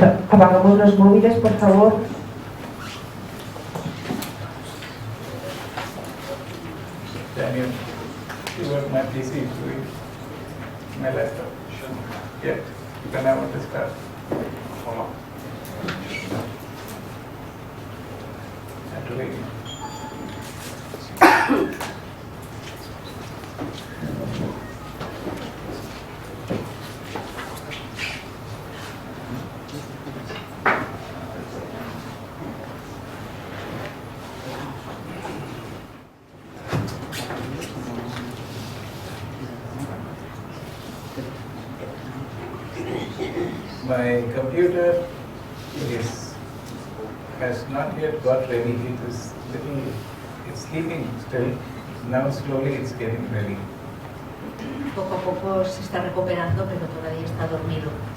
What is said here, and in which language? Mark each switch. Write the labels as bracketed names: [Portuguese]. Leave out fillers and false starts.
[Spanish] Apagamos los móviles, por favor. [English] Daniel, you want my PC doing my laptop? Yeah, then I want to start. Hold on. Actually, my computer has not yet got ready. It's sleeping still. Now slowly it's getting ready. [Spanish] Poco a poco se está recuperando, pero todavía está dormido.